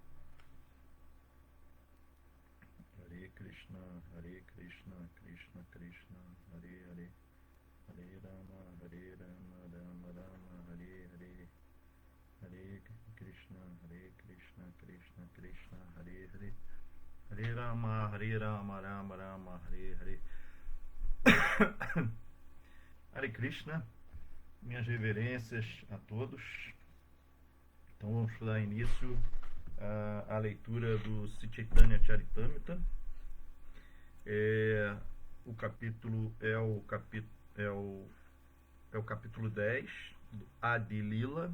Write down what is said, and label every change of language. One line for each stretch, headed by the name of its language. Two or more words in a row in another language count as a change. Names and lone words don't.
Sanskrit: हरे कृष्ण कृष्ण कृष्ण हरे हरे हरे राम राम राम हरे हरे हरे कृष्ण कृष्ण कृष्ण हरे हरे हरे राम राम राम हरे हरे. हरे कृष्ण,
Portuguese: minhas reverências a todos. Então vamos dar início à leitura do Chaitanya Charitamrita. O capítulo é o capítulo 10 do Adi Lila.